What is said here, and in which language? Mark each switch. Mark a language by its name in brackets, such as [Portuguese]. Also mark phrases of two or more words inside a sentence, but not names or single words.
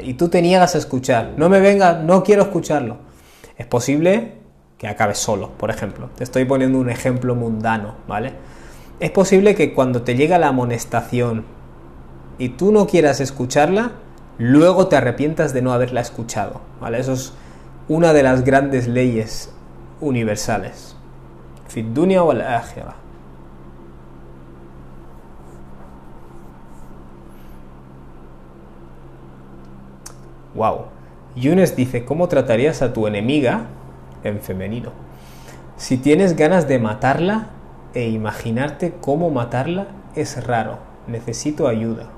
[Spanish] Y tú te niegas a escuchar, no me vengas, no quiero escucharlo. Es posible que acabes solo, por ejemplo. Te estoy poniendo un ejemplo mundano, ¿vale? Es posible que cuando te llega la amonestación y tú no quieras escucharla, luego te arrepientas de no haberla escuchado, ¿vale? Eso es una de las grandes leyes universales. [Arabic] في الدنيا والآخرة. Wow. [Spanish] Yunes dice, ¿cómo tratarías a tu enemiga en femenino? Si tienes ganas de matarla e imaginarte cómo matarla es raro.